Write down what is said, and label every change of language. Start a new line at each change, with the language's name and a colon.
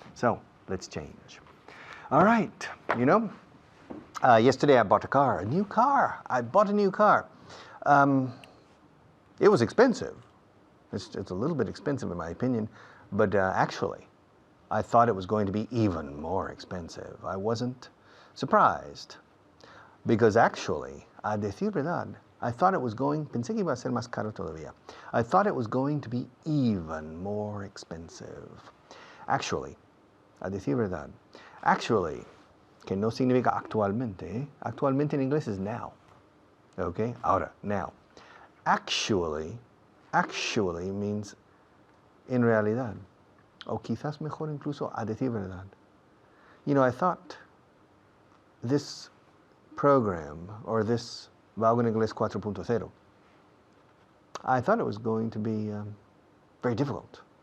English: So, let's change. All right, yesterday I bought a new car. I bought a new car. It was expensive. It's a little bit expensive in my opinion, but actually, I thought it was going to be even more expensive. I wasn't surprised, because actually,
Spanish: a decir verdad,
English: I thought it was
Spanish: pensé que iba a ser más caro todavía.
English: I thought it was going to be even more expensive.
Spanish: Actually, a decir verdad, actually, que no significa actualmente. Actualmente en inglés es now. Okay? Ahora, now.
English: Actually means
Spanish: en realidad. O quizás mejor incluso a decir verdad.
English: I thought this program, or this Valgo en Inglés 4.0, I thought it was going to be very difficult.